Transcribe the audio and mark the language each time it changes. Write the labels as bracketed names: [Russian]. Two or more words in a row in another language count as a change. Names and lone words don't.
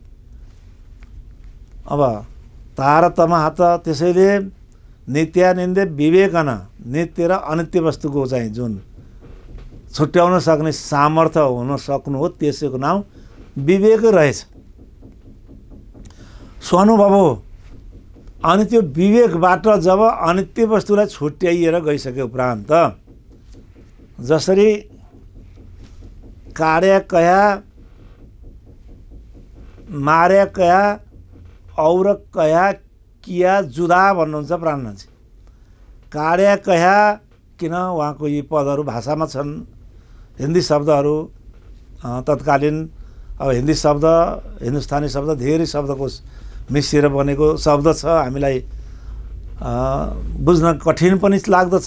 [Nepali] अब तारतम हात, त्यसैले नित्यानित्य विवेकन, नित्य र अनित्य वस्तुको चाहिँ जुन छुट्याउन सक्ने सामर्थ्य हुन सक्नु हो त्यसैको नाम विवेक रहेछ। स्वानुभव हो। अनि त्यो विवेकबाट जब अनित्य वस्तुलाई छुट्याइएर गइसके उपरान्त, जसरी [Hindi] काड्या कया मार्या कया और कया किया जुदा [Nepali] भन्नुहुन्छ प्राणनाथजी। [Hindi] काड्या कया [Nepali] किन उहाँको यी पदहरू भाषामा छन्, हिन्दी शब्दहरू तत्कालीन। अब हिन्दी शब्द, हिन्दुस्तानी शब्द धेरै शब्दको मिसिएर बनेको शब्द छ, हामीलाई बुझ्न कठिन पनि लाग्दछ।